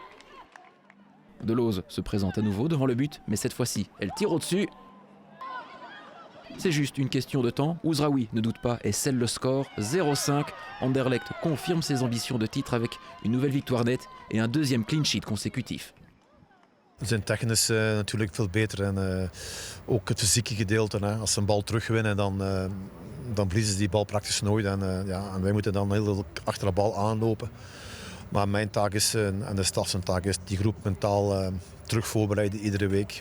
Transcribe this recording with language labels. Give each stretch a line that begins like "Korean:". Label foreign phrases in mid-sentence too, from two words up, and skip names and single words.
French: Deleuze se présente à nouveau devant le but, mais cette fois-ci, elle tire au-dessus. C'est juste une question de temps. Ouzraoui ne doute pas et scelle le score 0-5. Anderlecht confirme ses ambitions de titre avec une nouvelle victoire nette et un deuxième
English: clean sheet
French: consécutif.
Dutch: We zijn technisch natuurlijk veel beter en ook het fysieke gedeelte. Hè. Als ze een bal terugwinnen, dan verliezen ze die bal praktisch nooit. En wij moeten dan heel achter de bal aanlopen. Maar mijn taak is, en de staf zijn taak is, die groep mentaal terug voorbereiden iedere week.